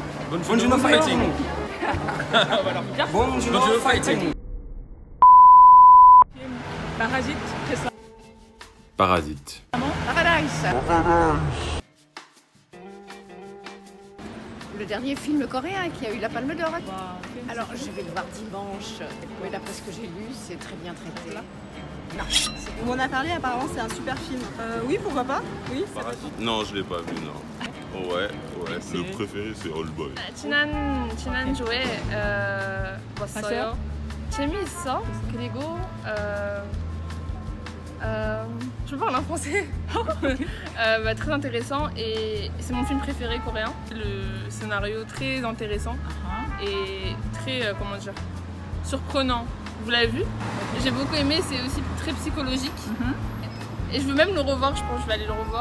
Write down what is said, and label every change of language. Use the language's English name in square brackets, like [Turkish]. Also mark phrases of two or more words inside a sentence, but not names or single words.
[English] Bong fighting. Bong fighting. [French] Parasite, c'est ça. Parasite. Paradise. Le dernier film coréen qui a eu la Palme d'Or. Alors, je vais le voir dimanche. Mais d'après ce que j'ai lu, c'est très bien traité. Non. On m'en a parlé, apparemment c'est un super film. Oui, pourquoi pas. Oui. Parasite? Non, je l'ai pas vu, non. Ouais. Le préféré c'est Oldboy. [Korean] 지난주에 봤어요. 재미있어. 그리고 [French] je parle en français. Très intéressant et c'est mon film préféré coréen. Le scénario très intéressant et très comment dire, surprenant. Vous l'avez vu? J'ai beaucoup aimé, c'est aussi très psychologique. Et je veux même le revoir, je pense que je vais aller le revoir.